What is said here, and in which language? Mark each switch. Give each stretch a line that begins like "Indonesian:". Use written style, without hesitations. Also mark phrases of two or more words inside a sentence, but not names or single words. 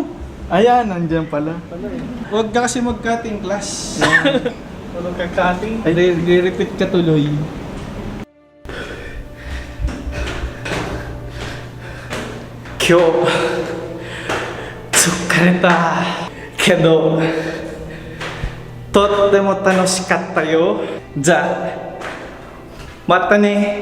Filipino: Ayan, nandiyan pala. Huwag ka kasi mag-cutting class. Huwag ka cutting. Re-repeat ka tuloy.
Japanese: 今日. 疲れた. けど. とても楽しかったよ。じゃ. またね.